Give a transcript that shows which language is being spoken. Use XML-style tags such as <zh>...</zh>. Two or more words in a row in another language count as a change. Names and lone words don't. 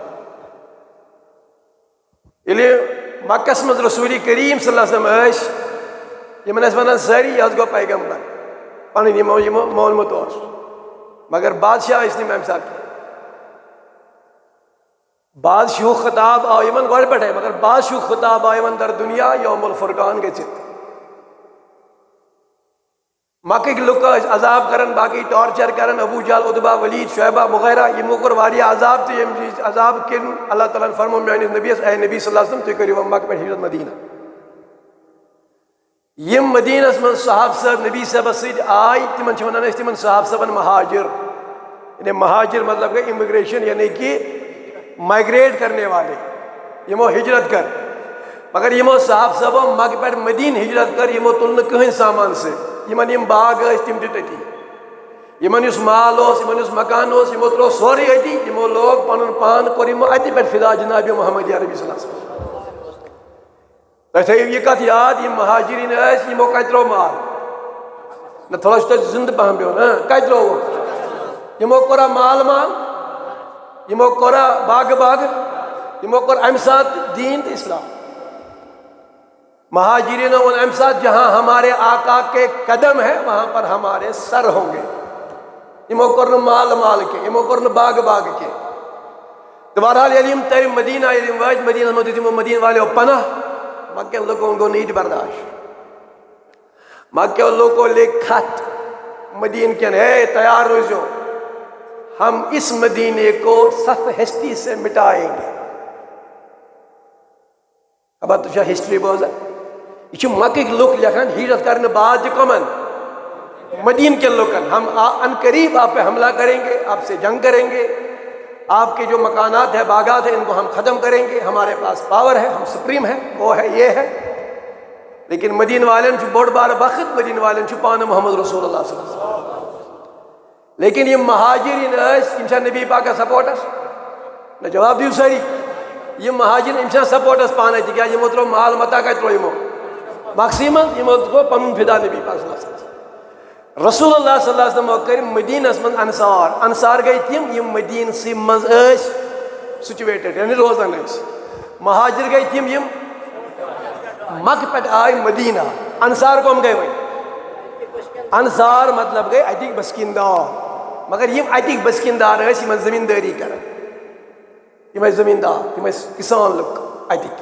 <ks>ییٚلہِ مکس مز رسول کریم صلی اللہ علیہ وسلم یمن ٲسۍ ونان سٲری یہِ حظ گوٚو پیغمبر پنٕنۍ یمو مونمُت اوس، مگر بادشاہ ٲسۍ نہٕ امہِ ساتہٕ کینٛہہ۔ بادشاہُک خطاب آو یمن گۄڈٕ پٮ۪ٹھے، مگر بادشاہُک خطاب آو یمن در دنیا یوم الفرقان گٔژھِتھ۔ مکٕکۍ لُکھ ٲسۍ عذاب کران، باقی ٹارچر کران، ابو جہل، عتبہ، ولید، شعیبہ وغیرہ، یمو کوٚر واریاہ عذاب تہٕ ییٚمہِ عذاب کِنۍ اللہ تعالیٰ ہن فرمو میٲنِس نبیَس اے نبی صلی اللہ علیہ وسلم تُہۍ کٔرِو وۄنۍ مکہ پٮ۪ٹھ ہجرت مدینہ۔ یم مدینس منٛز صحابہ صٲب نبی صٲبس سۭتۍ آے تمن چھِ ونان أسۍ تمن صحابہ صٲبن مہاجر، یعنی مہاجر مطلب گٔے اِمِگریشن یعنی کہ مائگریٹ</ks> <ur>کرنے والے،</ur> <ks>یمو ہجرت کر۔ مگر یمو صحابہ صٲبو مکہ پٮ۪ٹھ مدینہ ہجرت کر، یمو تُل نہٕ کٕہٕنۍ سامان سۭتۍ، یمن یم باغ ٲسۍ تِم تہِ تٔتی، یمن یُس مال اوس، یمن یُس مکان اوس، یمو ترٛوو سورُے أتی، یمو لوگ پنُن پان کوٚر یمو اَتہِ پٮ۪ٹھ فدا جناب محمد عربی صلی اللہ علیہ وسلم۔ تُہۍ تھٲیِو یہِ کتھ یاد، یم مہاجرین ٲسۍ یمو کتہِ ترٛوو مال؟ نہ تھوڑا چھُ تۄہہِ زندٕ پہم بِہُن، کتہِ ترٛووُکھ؟ یمو کوٚرا مال یمو کوٚرا باغہٕ باغہٕ، یمو کوٚر امہِ ساتہٕ دیٖن تہٕ اسلام۔ مہاجرینوں ون امہِ ساتہٕ</ks> <ur>جہاں ہمارے آقا کے قدم ہے وہاں پر ہمارے سر ہوں گے۔</ur> <ks>یمو کوٚر نہٕ مال کینٛہہ، یمو کوٚر نہٕ باغہٕ باغہٕ کینٛہہ۔ تہٕ بہرحال ییٚلہِ یم ترِ مدینہ، ییٚلہِ یم وٲتۍ مدینہ منٛز دیُت یمو مدینہ والیو پناہ، مکہ کٮ۪ن لُکن گوٚو نہٕ یہِ تہِ برداشت۔ مکہ کٮ۪و لوکو لیکھ خط مدینہ کٮ۪ن، ہے تیار روزیو،</ks> <ur>ہم اس مدینے کو صف ہستی سے مٹائیں گے۔</ur> <ks>اب تُہۍ چھا ہسٹری بوزان؟ یہ چھِ مکٕکۍ لُکھ لیکھان ہجرت کرنے بعد تہِ کمن؟</ks> <ur>مدینہ کے لوکن، ہم ان قریب آپ پہ حملہ کریں گے، آپ سے جنگ کریں گے، آپ کے جو مکانات ہیں، باغات ہیں، ان کو ہم ختم کریں گے، ہمارے پاس پاور ہے، ہم سپریم ہیں، وہ ہے، یہ ہے۔</ur> <ks>لیکن مدینہ والن چھُ بوٚڑ بارٕ وقت، مدینہ والن چھُ پانہٕ محمد رسول اللہ صلی اللہ علیہ وسلم۔ لیکن یم مہاجرین ٲسۍ یم چھا نبی پاکس سپورٹس؟ نہ جواب دیو سٲری، یم مہاجرین یم چھا سپورٹس پانے، تِکیٛازِ یمو ترٛوو مال متا کتہِ ترٛوو یمو؟ مکسٕے منٛز، یمو گوٚو پنُن فدا نبی پاک صلی اللہ علیہ وسلم۔ رسول اللہ صلی اللہ علیہ وسلم کٔرۍ مدینس منٛز انصار، انصار گٔے تِم یم مدینسٕے منٛز ٲسۍ سچویٹڈ یعنی روزان ٲسۍ۔ مہاجر گٔے تِم یم مکہ پٮ۪ٹھ آے مدینہ۔ انصار کم گٔے وۄنۍ؟ انصار مطلب گٔے اتِکۍ بسکیٖندار، مگر یم اتِکۍ بسکیٖندار ٲسۍ یِمن زمیٖندٲری کران، یم ٲسۍ زمیٖندار، یم ٲسۍ کسان لُکھ اتِکۍ۔</ks>